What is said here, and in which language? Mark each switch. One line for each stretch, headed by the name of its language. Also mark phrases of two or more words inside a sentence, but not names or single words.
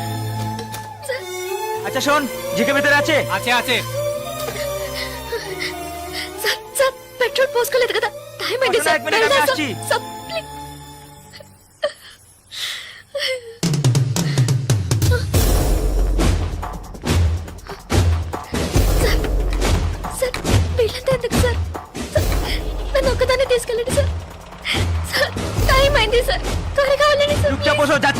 Bangla: আচ্ছা শোন, জিকে ভিতরে আছে? আছে আছে।
Telugu: సార్ సార్ పెట్రోల్ పోసుకోలేదు కదా, టైం అయింది సార్. ఒక మినిట్, నేను వచ్చి. సార్ ప్లీజ్. సార్ సార్ వీళ్ళంతా ఎందుకు సార్? సార్, నన్ను ఒక్కదాన్ని తీసుకెళ్ళండి సార్. సార్ టైం అయింది సార్, త్వరగా వెళ్ళండి సార్.
Bangla: চুপচাপ বসো, যাচ্ছি।